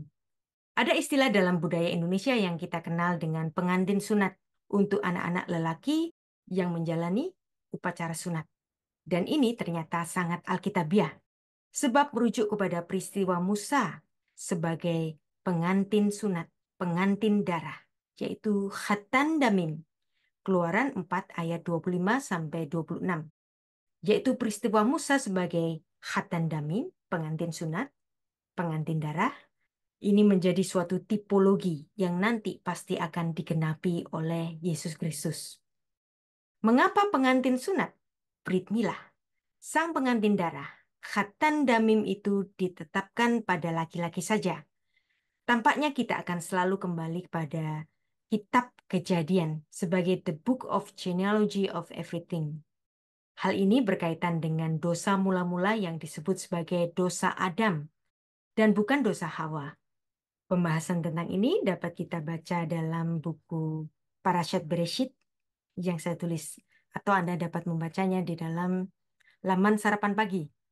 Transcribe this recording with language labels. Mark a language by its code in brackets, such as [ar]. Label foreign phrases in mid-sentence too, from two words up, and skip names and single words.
[id] Ada istilah dalam budaya Indonesia yang kita kenal dengan pengantin sunat untuk anak-anak lelaki yang menjalani upacara sunat. Dan ini ternyata sangat alkitabiah, sebab merujuk kepada peristiwa Musa sebagai pengantin sunat, pengantin darah, yaitu [he] חתן דמים, [id] Keluaran 4 ayat 25-26, yaitu peristiwa Musa sebagai [he] חתן דמים, [id] pengantin sunat, pengantin darah, Ini menjadi suatu tipologi yang nanti pasti akan digenapi oleh Yesus Kristus. Mengapa pengantin sunat, [he] ברית מילה, [id] sang pengantin darah, [he] חתן דמים [id] itu ditetapkan pada laki-laki saja? Tampaknya kita akan selalu kembali pada kitab Kejadian sebagai [en] the book of genealogy of everything. [id] Hal ini berkaitan dengan dosa mula-mula yang disebut sebagai dosa Adam dan bukan dosa Hawa. Pembahasan tentang ini dapat kita baca dalam buku Parashat Bereshit yang saya tulis, atau Anda dapat membacanya di dalam laman sarapan pagi.